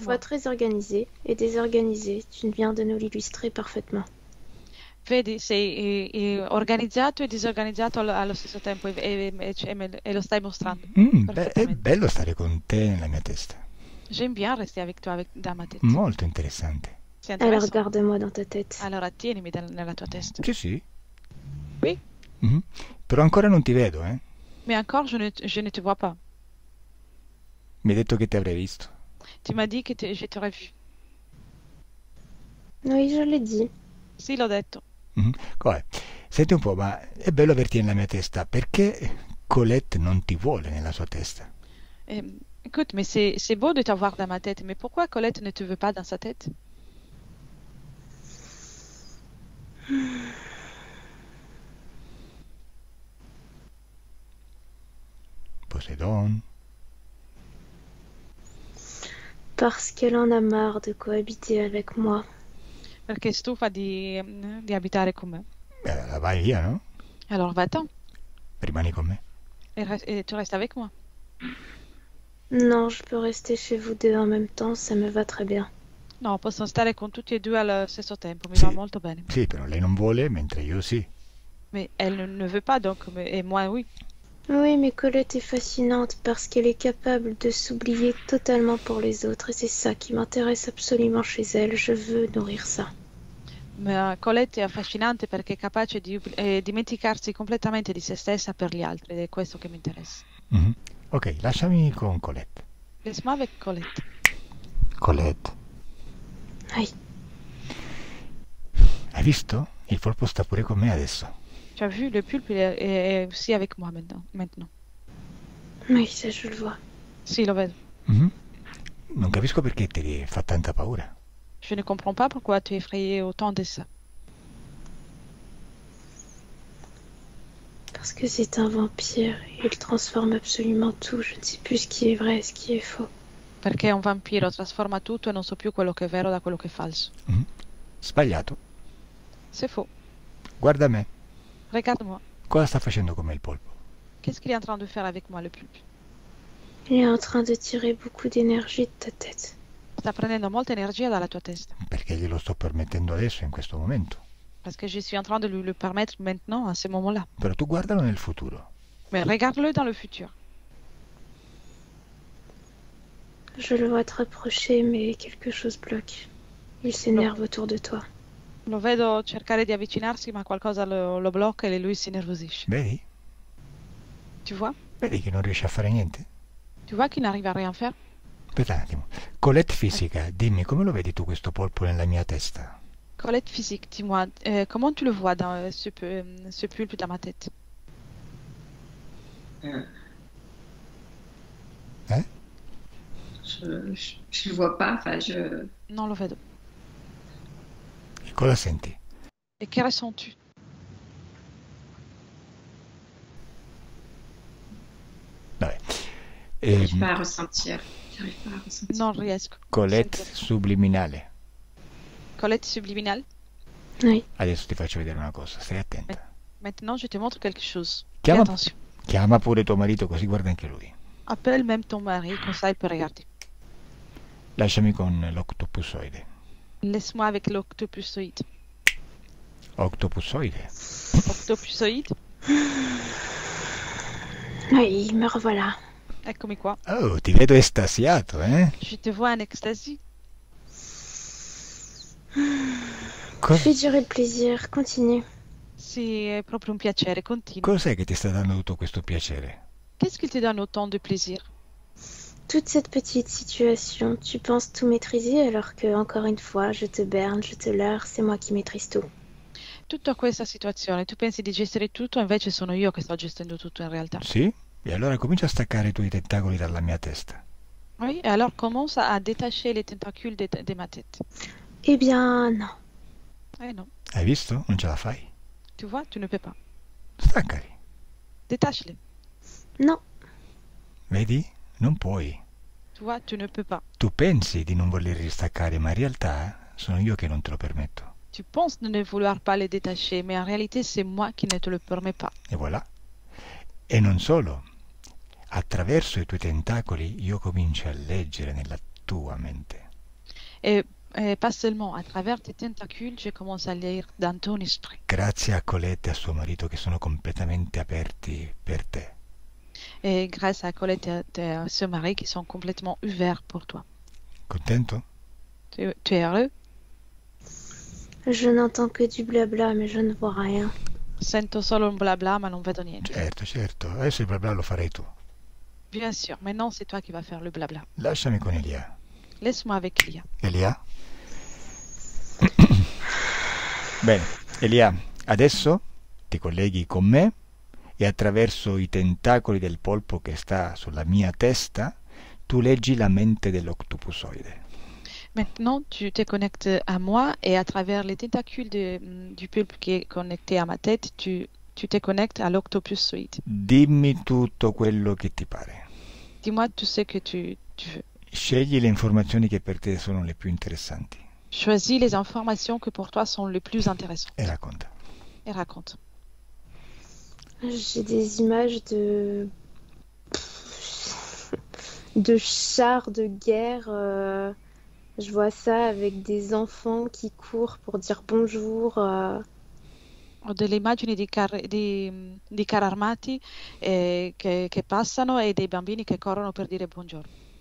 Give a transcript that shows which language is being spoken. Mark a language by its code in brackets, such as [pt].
[fr] fois très organisé et désorganisé. Tu viens de nous l'illustrer parfaitement. [it] Vedi, sei organizzato e disorganizzato allo stesso tempo e lo stai mostrando. È perfettamente. bello stare con te nella mia testa. [fr] J'aime bien rester avec toi dans ma tête. [it] Molto interessante. [fr] C'est Alors intéressant. garde-moi dans ta tête. [it] Allora tienimi nella tua testa. Sì, sì. [fr] Oui, [it] Mhm. Però ancora non ti vedo, [fr] mais encore je ne te vois pas. [it] Mi hai detto che ti avrei visto. [fr] Tu m'as dit que je t'aurais vu. Oui, je l'ai dit. [it] Sì, l'ho detto. Mhm. Com'è? Senti un po', ma è bello averti nella mia testa. Perché Colette non ti vuole nella sua testa? [fr] Écoute, mais c'est beau de t'avoir dans ma tête, mais pourquoi Colette ne te veut pas dans sa tête? Poseidon. Parce qu'elle en a marre de cohabiter avec moi. [it] Perché è stufa di abitare con me. Vai via, no? [fr] Alors va-t'en [it] Rimani con me. [fr] et tu restes avec moi. Non, je peux rester chez vous deux en même temps, ça me va très bien. [it] No, possono stare con tutti e due allo stesso tempo, mi Sì. va molto bene. Sì, però lei non vuole, mentre io sì. [fr] Mais elle ne veut pas, donc, et moi, oui. Oui, mais Colette est fascinante parce qu'elle est capable de s'oublier totalement pour les autres et c'est ça qui m'intéresse absolument chez elle. Je veux nourrir ça. [it] Ma Colette è affascinante perché è capace di dimenticarsi completamente di se stessa per gli altri, ed è questo che mi interessa. Mhm. Ok, lasciami con Colette. [fr] Laisse-moi avec Colette. Colette, Oui, [it] hai visto? Il polpo sta pure con me adesso. [fr] Tu as vu, le pulpe est aussi avec moi maintenant. oui, ça je le vois. [it] Sì, lo vedo. Mhm. Non capisco perché ti fa tanta paura. [fr] Je ne comprends pas pourquoi tu es effrayé autant de ça. Parce que c'est un vampire, il transforme absolument tout. Je ne sais plus ce qui est vrai et ce qui est faux. [it] Perché un vampiro trasforma tutto e non so più quello che è vero da quello che è falso. Mhm. Sbagliato. [fr] C'est faux. [it] Guarda me. [fr] Regarde-moi. [it] Cosa sta facendo con me il polpo? [fr] Qu'est-ce qu'il est en train de faire avec moi, le pulpe? Il est en train de tirer beaucoup d'énergie de ta tête. [it] Sta prendendo molta energia dalla tua testa. Perché glielo sto permettendo adesso, in questo momento. [fr] Parce que je suis en train de lui le permettre maintenant, à ce moment-là. [it] Però tu guardalo nel futuro. [fr] Mais regarde-le dans le futur. Je le vois te rapprocher, mais quelque chose bloque. Il s'énerve autour de toi. [it] Lo vedo cercare di avvicinarsi, ma qualcosa lo blocca e lui si nervosisce. Vedi? [fr] Tu vois? [it] Vedi che non riesce a fare niente? [fr] Tu vois qu'il n'arrive à rien faire? [it] Aspetta un attimo. Colette fisica, dimmi come lo vedi tu questo polpo nella mia testa? [fr] Colette physique, dis-moi, comment tu le vois dans ce pulpe dans ma tête? Eh? Je le vois pas. Enfin, je. [it] Non, lo vedo. E cosa senti? [fr] Et que ressens-tu? [it] Vabbè. [fr] J'arrive pas à ressentir. J'arrive pas à ressentir. [it] Non riesco. Colette Senti. [fr] subliminale. [it] Colette subliminale? [fr] Oui, [it] Adesso ti faccio vedere una cosa, stai attenta. [fr] Maintenant, je te montre quelque chose. Fais [it] Chiama, [fr] attention. [it] chiama pure tuo marito così guarda anche lui. [fr] Appelle même ton mari, comme ça il peut regarder. [it] Lasciami con l'octopusoide. [fr] Laisse-moi avec l'octopusoïde. [it] Octopusoide? [fr] Octopusoïde? oui, me revoilà. [it] Eccomi qua. Oh, ti vedo estasiato, eh? [fr] Je te vois en extasie. Fais durer le plaisir, continue. [it] Sì, è proprio un piacere, continua. Cos'è che ti sta dando tutto questo piacere? [fr] Qu'est-ce qui te donne autant de plaisir? Toute cette petite situation, tu penses tout maîtriser alors que, encore une fois, je te berne, je te leurre, c'est moi qui maîtrise tout. [it] Tutta questa situazione, tu pensi di gestire tutto, invece sono io che sto gestendo tutto in realtà. Sì? E allora comincia a staccare i tuoi tentacoli dalla mia testa. [fr] Oui, et alors commence à détacher les tentacules de ma tête. Eh bien, non. [it] Eh non, Hai visto? Non ce la fai. [fr] tu vois, tu ne peux pas. [it] Staccali. [fr] Détache-les. Non. [it] Vedi? Non puoi. [fr] Tu vois, tu ne peux pas. [it] Tu pensi di non volerli staccare, ma in realtà sono io che non te lo permetto. [fr] Tu penses de ne vouloir pas les détacher, mais en réalité, c'est moi qui ne te le permets pas. [it] E voilà. E non solo. Attraverso i tuoi tentacoli io comincio a leggere nella tua mente. [fr] Et pas seulement, à travers tes tentacules, je commence à lire dans ton esprit. [it] Grazie a Colette e a suo marito che sono completamente aperti per te. [fr] Et grâce à Colette et à ce mari qui sont complètement ouverts pour toi. [it] Contento? [fr] Tu es heureux? Je n'entends que du blabla, mais je ne vois rien. [it] Sento solo un blabla, ma non vedo niente. Certo, certo. Adesso il bla bla lo farai tu. [fr] Bien sûr, maintenant c'est toi qui vas faire le blabla. [it] Lasciami con Elia. [fr] Laisse-moi avec Lia. [it] Elia? Bene, Elia, adesso ti colleghi con me e attraverso i tentacoli del polpo che sta sulla mia testa tu leggi la mente dell'octopusoide. [fr] Maintenant, tu te connectes à moi et à travers les tentacules du pulpe qui est connecté à ma tête, tu te connectes à l'octopusoïde. [it] Dimmi tutto quello che ti pare. [fr] Dis-moi tout ce que tu veux. [it] Scegli le informazioni che per te sono le più interessanti [fr] Choisis les informations que pour toi sont les plus intéressantes [it] e racconta. [fr] et raconte. J'ai des images de chars de guerre. Je vois ça avec des enfants qui courent pour dire bonjour. [it] Ho delle immagini di carri armati che passano e dei bambini che corrono per dire buongiorno.